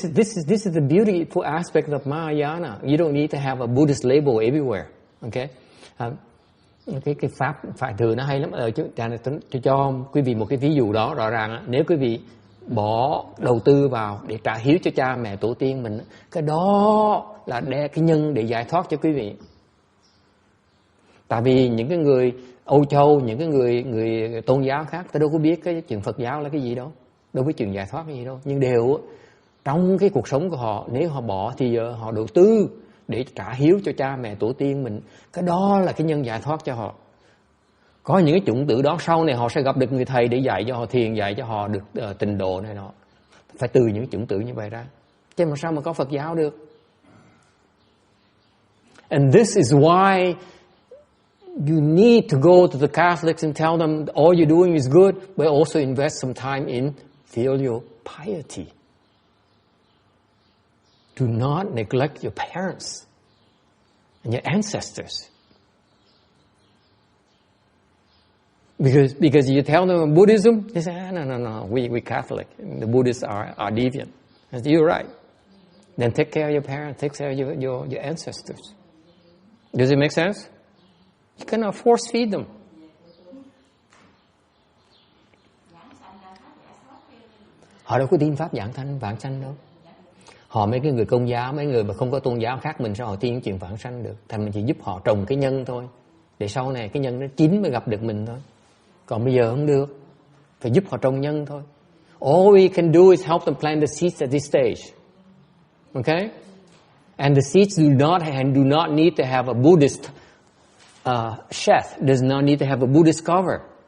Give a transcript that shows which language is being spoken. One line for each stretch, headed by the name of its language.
English: This is the beautiful aspect of Mahayana. You don't need to have a Buddhist label everywhere. Okay?
Vietnamese: Cái pháp phải thừa nó hay lắm ở chứ. Cho quý vị một cái ví dụ đó rõ ràng. Nếu quý vị bỏ đầu tư vào để trả hiếu cho cha mẹ tổ tiên mình, cái đó là cái nhân để giải thoát cho quý vị. Tại vì những cái người Âu Châu, những cái người tôn giáo khác, ta đâu có biết cái chuyện Phật giáo là cái gì đâu, đâu biết chuyện giải thoát cái gì đâu, nhưng đều trong cái cuộc sống của họ, nếu họ bỏ thì họ đầu tư để trả hiếu cho cha mẹ tổ tiên mình, cái đó là cái nhân giải thoát cho họ. Có những cái chủng tử đó sau này họ sẽ gặp được người thầy để dạy cho họ thiền, dạy cho họ được tịnh độ này nọ. Phải từ những chủng tử như vậy ra, chứ mà sao mà có Phật giáo được.
English: And this is why you need to go to the Catholics and tell them all you're doing is good, but also invest some time in filial piety. Do not neglect your parents and your ancestors. Because you tell them Buddhism, they say, no, we Catholic. The Buddhists are deviant. I said, you're right. Then take care of your parents, take care of your ancestors. Does it make sense? You cannot force feed them.
Vietnamese: Họ đâu có tin pháp vãng sanh đâu. Họ mấy cái người Công giáo, mấy người mà không có tôn giáo khác mình, sao họ tin chuyện vãng sanh được? Thành mình chỉ giúp họ trồng cái nhân thôi, để sau này cái nhân nó chín mới gặp được mình thôi. Còn bây giờ không được, phải giúp họ trồng nhân thôi.
English: All we can do is help them plant the seeds at this stage. Okay? And the seeds do not need to have a Buddhist sheath, does not need to have a Buddhist cover.